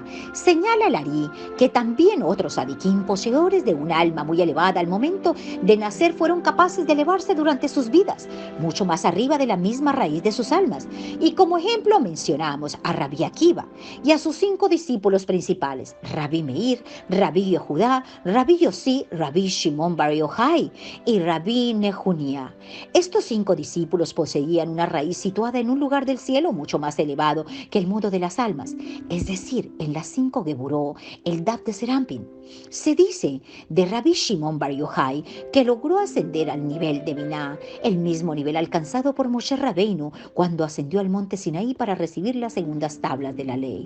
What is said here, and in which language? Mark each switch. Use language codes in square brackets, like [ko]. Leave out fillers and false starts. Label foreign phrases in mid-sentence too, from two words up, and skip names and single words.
[es] Señala el Ari que también otros tzadikim, poseedores de un alma muy elevada al momento de nacer, fueron capaces de elevarse durante sus vidas, mucho más arriba de la misma raíz de sus almas. Y como ejemplo mencionamos a Rabbi Akiva y a sus 5 discípulos principales, Rabbi Meir, Rabbi Yehudá, Rabbi Yossi, Rabbi Shimon Bar Yochai y Rabbi Nehunia. Estos 5 discípulos poseían una raíz situada en un lugar del cielo mucho más elevado que el mundo de las almas, es decir, en las 5 Geburó, el Daf de Serampin. Se dice de Rabbi Shimon Bar Yochai que logró ascender al nivel de Biná, el mismo nivel alcanzado por Moshe Rabbeinu cuando ascendió al monte Sinaí para recibir las segundas tablas de la ley.